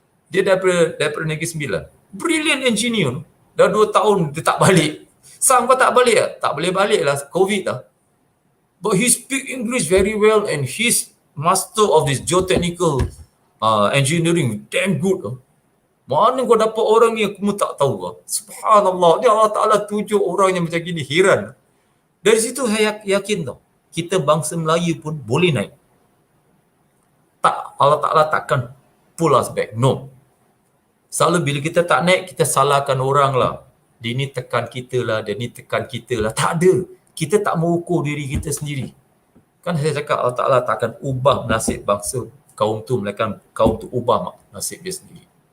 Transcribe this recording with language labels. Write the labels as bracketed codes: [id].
[ms] Dia daripada Negeri Sembilan. [en] Brilliant engineer. [ms] Dah 2 tahun dia tak balik. Sam kau tak balik lah? Tak boleh balik lah, COVID lah. [en] But he speak English very well and he's master of this geotechnical engineering. Damn good. [ms] Mana kau dapat orang ni, aku pun tak tahu. Subhanallah. Dia Allah Ta'ala tunjuk orang yang macam gini. Heran. Dari situ saya yakin tau, kita bangsa Melayu pun boleh naik. Tak, Allah Ta'ala takkan [en] pull us back. [ms] No. Selalu bila kita tak naik, kita salahkan orang lah. Dia ni tekan kita lah, dia ni tekan kita lah. Tak ada. Kita tak mengukur diri kita sendiri. Kan saya cakap Allah Ta'ala takkan ubah nasib bangsa kaum tu, melainkan kaum tu ubah nasib dia sendiri.